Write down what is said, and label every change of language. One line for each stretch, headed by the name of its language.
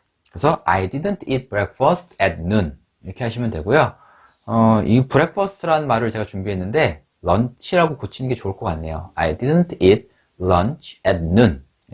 Korean: 그래서
English: I didn't eat breakfast at noon.
Korean: 이렇게 하시면 되고요. 이 breakfast라는 말을 제가 준비했는데, lunch라고 고치는 게 좋을 것 같네요.
English: I didn't eat lunch at noon.